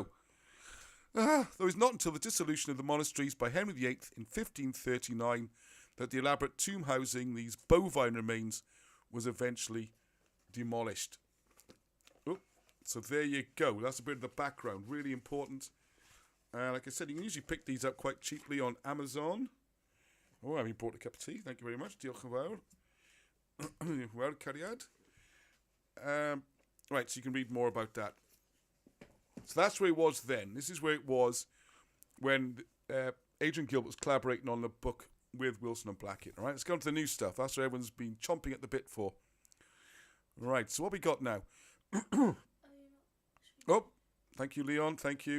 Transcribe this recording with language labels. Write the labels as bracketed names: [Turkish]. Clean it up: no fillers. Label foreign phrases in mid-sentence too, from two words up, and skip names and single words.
[English] Though it's not until the dissolution of the monasteries by Henry VIII in 1539 that the elaborate tomb housing these bovine remains was eventually demolished. Oh, so there you go. That's a bit of the background. Really important. Like I said, you can usually pick these up quite cheaply on Amazon. Oh, I brought a cup of tea. Thank you very much. [Welsh] Diolch yn fawr. Wel, cariad. [English] Right, so you can read more about that. So that's where it was then. This is where it was when Adrian Gilbert was collaborating on the book with Wilson and Blackett. All right, let's go on to the new stuff. That's what everyone's been chomping at the bit for. Right, so what we got now? Oh, thank you, Leon. Thank you.